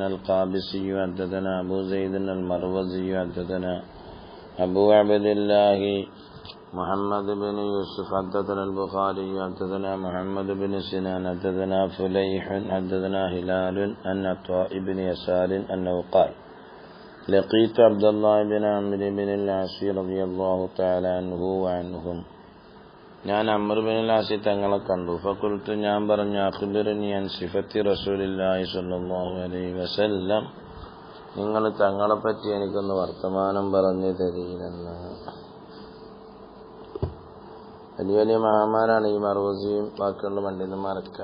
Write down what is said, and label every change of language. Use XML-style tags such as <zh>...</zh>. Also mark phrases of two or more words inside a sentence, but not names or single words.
<ar>القابسي حدثنا أبو زيد المروزي حدثنا أبو عبد الله محمد بن يوسف حدثنا البخاري حدثنا محمد بن سنان حدثنا فليح حدثنا هلال أن عطاء بن يسار أنه قال لقيت عبد الله بن عمرو بن العاص رضي الله تعالى عنه وعنهم,</ar> <ml>ഞാൻ അംർ ബിൻ അൽ-ആസ് തങ്ങളെ കണ്ടു. ഫഖുൽതു, ഞാൻ പറഞ്ഞു,</ml> <ar>أخبرني عن صفة رسول الله صلى الله عليه وسلم,</ar> <ml>നിങ്ങൾ തങ്ങളെപ്പറ്റി എനിക്കൊന്ന് വർത്തമാനം പറഞ്ഞു തരീനെന്ന്. വലിയ വലിയ മഹാന്മാരാണ് ഈ മർവസിയും ബാക്കിയുള്ള പണ്ഡിതന്മാരൊക്കെ.</ml>